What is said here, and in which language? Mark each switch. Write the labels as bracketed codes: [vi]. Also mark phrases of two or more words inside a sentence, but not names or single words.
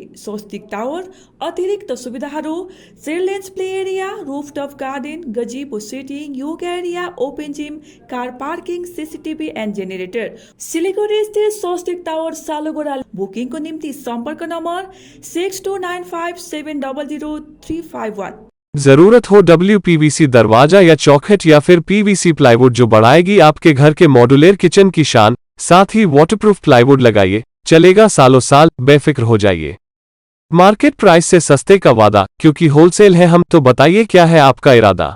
[en] स्वस्तिक टावर [ne] अतिरिक्त सुविधाहरू [en] children's play area, rooftop garden, gazebo sitting, yoga area, open gym, car parking, CCTV and generator. [ne] सिलिगुडी स्थित स्वस्तिक टावर सालुगोडा। बुकिङको निम्ति सम्पर्क नम्बर 6295700351। [hi] जरूरत हो WPVC दरवाजा या चौखट या फिर [en] PVC plywood [hi] जो बढ़ाएगी आपके घर के [en] modular kitchen [hi] की शान, साथ ही [en] waterproof plywood [hi] लगाइए, चलेगा सालों साल, बेफिक्र हो जाइए। [en] market price [hi] से सस्ते का वादा, क्योंकि होलसेल है हम, तो बताइए क्या है आपका इरादा।